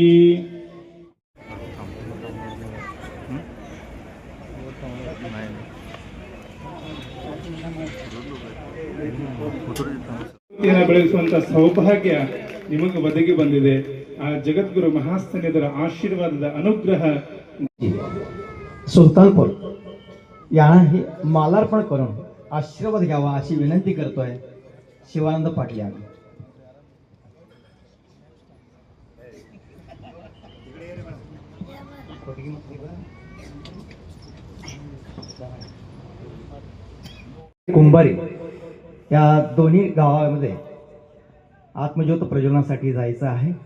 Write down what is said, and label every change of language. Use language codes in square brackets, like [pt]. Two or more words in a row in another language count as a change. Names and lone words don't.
[kn] ಬೆಳೆಸುವಂತ ಸೌಭಾಗ್ಯ ನಿಮಗೆ ಒದಗಿ ಬಂದಿದೆ. ಆ ಜಗದ್ಗುರು ಮಹಾಸ್ಥಾನದ ಆಶೀರ್ವಾದದ ಅನುಗ್ರಹ. [mr] सुलतानपूर यांनाही मालार्पण करून आशीर्वाद घ्यावा अशी विनंती करतोय शिवानंद पाटील यांना. कुंभारी या दोन्ही गावामध्ये आत्मज्योत प्रज्वलनासाठी जायचं आहे.